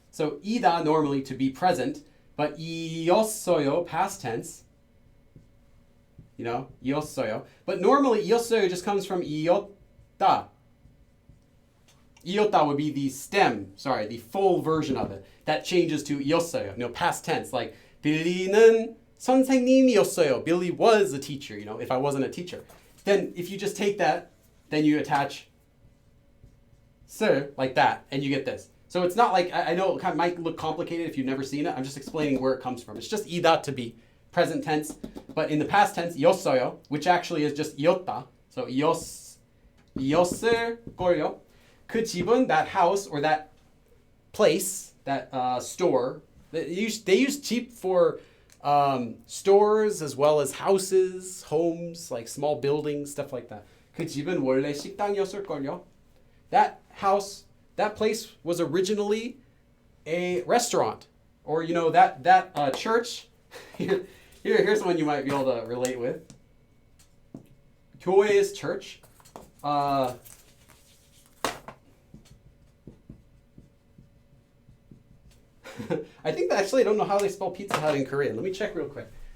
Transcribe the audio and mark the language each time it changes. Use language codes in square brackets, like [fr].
[en] So 이다 normally to be present, but 이었어요 past tense. You know, 이었어요. But normally 이었어요 just comes from 이었다. 이었다 would be the stem, the full version of it. That changes to 이었어요, past tense. [ko] Like 빌리는 선생님이었어요. [en] Billy was a teacher, if I wasn't a teacher. Then if you just take that, then you attach sir like that, and you get this. So it's not like, I know it might look complicated if you've never seen it. I'm just explaining where it comes from. It's just 이다 to be present tense, but in the past tense, 이었어요, which actually is just 이었다. [ko] So 이었을걸요. 그 집은, [en] that house or that place, that store, they use 집 for stores as well as houses, homes, like small buildings, stuff like that. [ko] 그 집은 원래 식당이었을걸요. [en] That house, that place was originally a restaurant, or that church. Here's one you might be able to relate with. 교회 is church. I think that actually I don't know how they spell Pizza Hut in Korean. Let me check real quick.